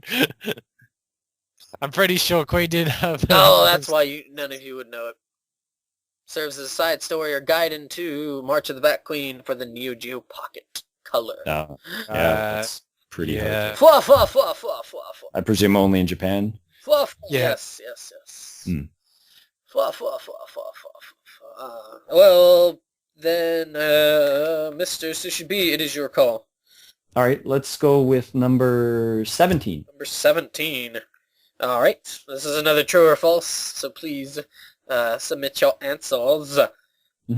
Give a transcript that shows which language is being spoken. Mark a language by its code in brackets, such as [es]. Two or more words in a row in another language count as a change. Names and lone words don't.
[en] I'm pretty sure Queen did have... Oh, that's why none of you would know it. Serves as a side story or guide into March of the Bat Queen for the Neo Geo Pocket Color. Yeah, that's pretty hard. Fwa, fwa, fwa, fwa, fwa, fwa. I presume only in Japan. Fwa, fwa. Yeah. Yes. Hmm. Fwa, fwa, fwa, fwa, fwa, fwa. Well, then, Mr. Sushi B, it is your call. All right, let's go with number 17. Number 17. All right. This is another true or false, so please submit your answers. Mm-hmm.